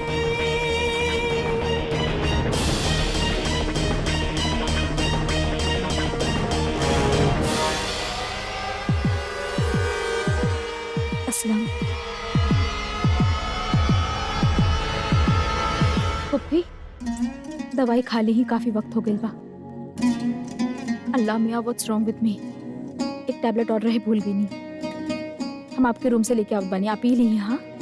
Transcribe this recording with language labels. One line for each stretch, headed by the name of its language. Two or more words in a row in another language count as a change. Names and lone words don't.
Bhojpuri: अस्सलाम। पुप्पी, दवाई खा ली ही काफी वक्त हो गई बा। अल्लाह मियाँ,
English: what's wrong with me?
Bhojpuri: एक टैबलेट और रहे, भूल गई नहीं। हम आपके रूम से लेके आवत बानी, आप पी ली। हाँ